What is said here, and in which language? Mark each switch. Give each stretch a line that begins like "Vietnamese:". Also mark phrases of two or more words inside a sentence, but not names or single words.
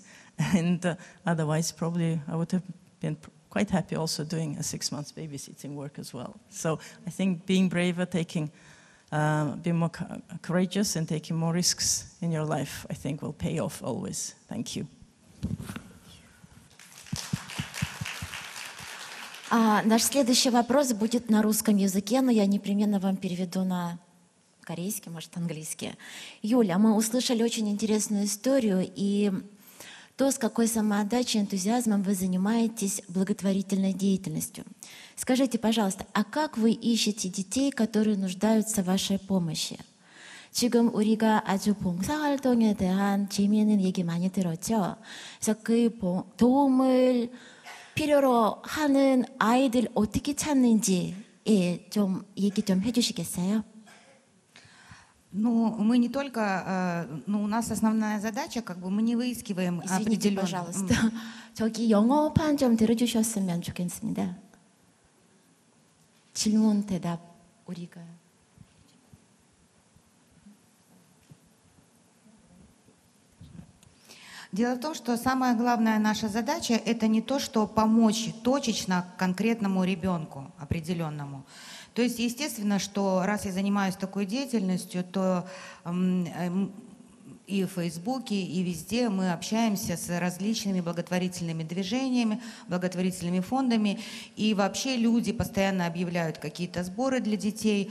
English: And otherwise, probably I would have been quite happy also doing a 6 months babysitting work as well. So I think being braver, being more courageous and taking more risks in your life, I think will pay off always. Thank you.
Russian: Наш следующий вопрос будет на русском языке, но я непременно вам переведу на корейский, может, английский. Юля, мы услышали очень интересную историю и то, с какой самоотдачей и энтузиазмом вы занимаетесь благотворительной деятельностью. Скажите, пожалуйста, а как вы ищете детей, которые нуждаются в вашей помощи?
Korean: 지금 우리가 아주 봉사활동에 대한 재미있는 얘기 많이 들었죠. 그래서 그 도움을 필요로 하는 아이들 어떻게 찾는지 좀 얘기 좀 해주시겠어요?
Russian: Ну, мы не только, у нас основная задача, мы не выискиваем Извините, пожалуйста.
Korean: 저기 영어판 좀 들어주셨으면 좋겠습니다. 질문, 대답, 우리가.
Russian: Дело в том, что самая главная наша задача – это не то, что помочь точечно конкретному ребенку определенному. То есть, естественно, что раз я занимаюсь такой деятельностью, то и в Фейсбуке, и везде мы общаемся с различными благотворительными движениями, благотворительными фондами, и вообще люди постоянно объявляют какие-то сборы для детей.